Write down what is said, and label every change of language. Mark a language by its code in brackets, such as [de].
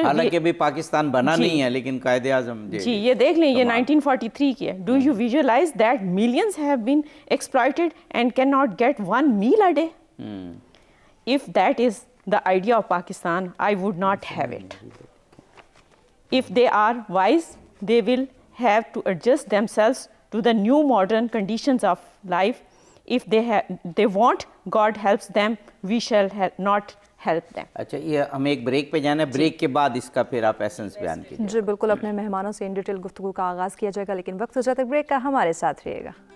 [ur] حالانکہ بھی پاکستان بنا نہیں ہے لیکن قائد اعظم جی یہ دیکھ لیں یہ 1943 کی ہے. [en] Do you visualize that millions have been exploited and cannot get one meal a day? If that is the idea of Pakistan, I would not have it. If they are wise, they will have to adjust themselves to the new modern conditions of life. If they want, God helps them, we shall not help them. [ur] اچھا یہ ہم ایک break پہ جانا ہے، break کے بعد اس کا پھر آپ ایسنس بیان کیجیے. جی بالکل، اپنے مہمانوں سے ان ڈیٹیل گفتگو کا آغاز کیا جائے گا، لیکن وقت ہو جاتا ہے بریک کا. ہمارے ساتھ رہیے گا.